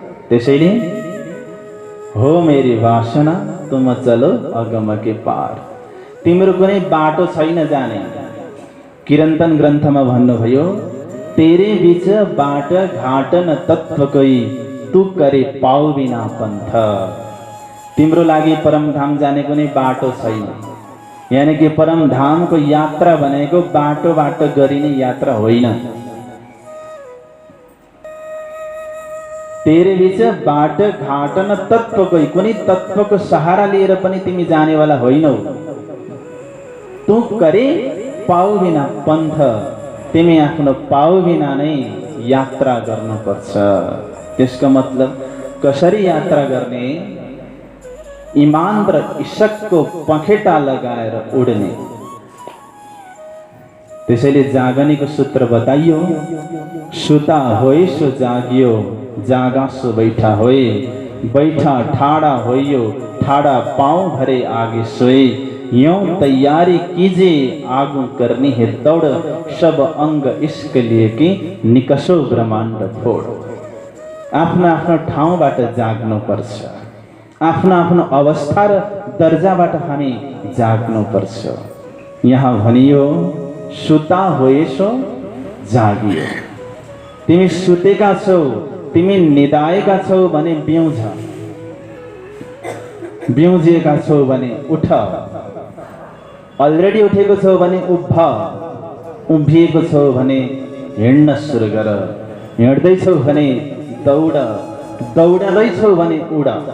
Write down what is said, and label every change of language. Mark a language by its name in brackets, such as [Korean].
[Hindi] त्यसैले हो मेरी वासना तुम चलो अगम के पार। [Nepali] तिम्रो कुनै बाटो छैन जाने। किरन्तन ग्रन्थमा भन्नुभयो [Hindi] तेरे बीच बाट घाट न तत्व कोई तू करे पाउ बिना पन्थ। [Nepali] तिम्रो लागि परमधाम जाने कुनै बाटो छैन। यानी कि परमधामको यात्रा भनेको बाटोबाट गरिने यात्रा होइन। [Hindi] तेरे बीच बाट घाट न तत्व कोई, [Nepali] कुनै तत्वको सहारा लिएर पनि तिमी जानेवाला होइनौ। [Hindi] तू करे पाउ बिना पन्थ, [Nepali] तिमी आफ्नो पाउ बिना नै यात्रा गर्नुपर्छ। त्यसको मतलब कसरी यात्रा गर्ने? ईमान र इशकको पखेटा लगाएर उड्ने। त्यसैले जागनीको सूत्र बताइयो, [Hindi] सुता होए सो जागियो, जागा सो बैठा होए, बैठा ठाड़ा होइयो, ठाड़ा पाँव भरे आगे सोए। यूं तैयारी कीजिए आगू करनी है दौड़, सब अंग इश्क लिए कि निकसो ब्रह्माण्ड फोड़। [Nepali] आफ्नो आफ्नो ठाउँबाट जाग्नुपर्छ। आफ्नो आफ्नो अवस्था र दर्जाबाट हामी जाग्नुपर्छ। यहाँ भनियो [Hindi] सुता होएसो जागियो। [Nepali] तिमी सुतेका छौ, तिमी निदाएका छौ भने बिउझ, बिउजिएका छौ भने उठ, अलरेडी उठेको छौ भने उभ, उभिएको छौ भने हिँड्न सुरु गर, हिँड्दैछौ भने दौड, दौडदैछौ भने उड।